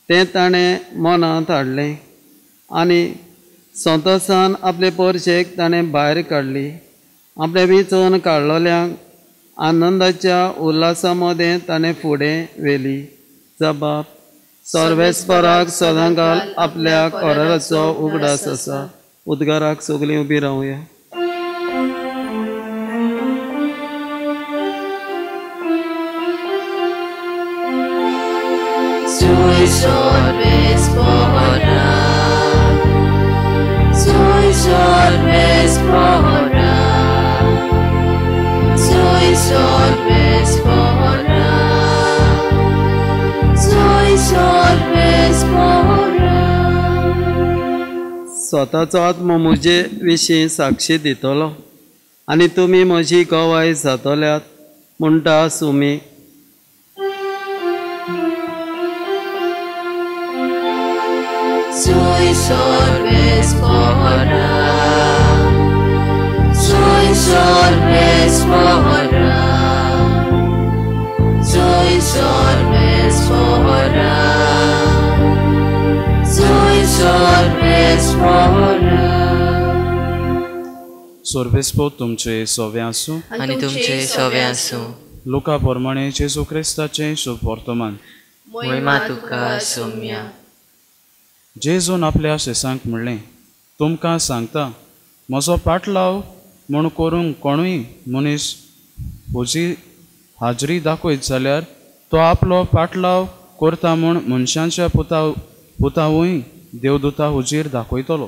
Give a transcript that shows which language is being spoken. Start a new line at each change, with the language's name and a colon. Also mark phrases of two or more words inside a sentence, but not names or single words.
Konkani: तें ताणें मनांत हाडलें आनी स्वतसान आपले पोरशेक ताणें भायर काडली. आपले विचून काडलोल्यांक आनंदाच्या उल्हासा मदें ताणें फुडें व्हेली. जबाब. सर्वेस्पराक सदांकाल आपल्या कोराराचो उगडास आसा. उद्गाराक सगळीं उबी रावया. Sui sorvespora, sui sorvespora, sui sorvespora, sui sorvespora. स्वताचो आत्मो म्हजे विशीं साक्षी दितलो आनी तुमी म्हजी गवाय जातल्यात म्हणटा सुमी. Sui sorvespora, sui sorvespora, sui sorvespora, sui sorvespora. सोर्वेस्पो तुमचे सोवे आसूं आनी तुमचे सोवे आसूं. लुका प्रमाणे जेजू क्रिस्ताचें शुभ वर्तमान. महिमा तुका सौम्या. जेजून आपल्या शिसांक म्हणलें, तुमकां सांगता, म्हजो पाटलाव म्हूण करूंक कोणूय मनीस म्हजी हाजरी दाखयत जाल्यार तो आपलो पाटलाव करता म्हूण मनशांच्या पुतावूय देवदूता हुजीर दाखयतलो.